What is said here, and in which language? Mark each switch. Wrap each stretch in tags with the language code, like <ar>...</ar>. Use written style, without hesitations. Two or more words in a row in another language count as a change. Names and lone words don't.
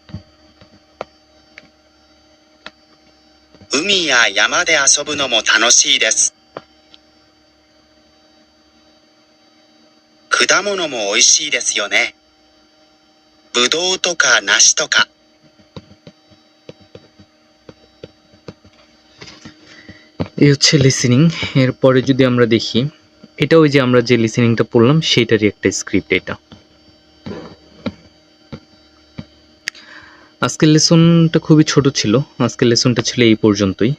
<ja>海や山で遊ぶのも楽しいです。果物も美味しいですよね。ぶどうとか梨とか。</ja> <bn>এই হচ্ছে লিসেনিং। এরপরে যদি আমরা দেখি এটা ওই যে আমরা যে লিসেনিংটা পড়লাম সেইটারই একটা স্ক্রিপ্ট এটা। আজকের লেসনটা খুবই ছোট ছিল, আজকের লেসনটা ছিল এই পর্যন্তই।</bn>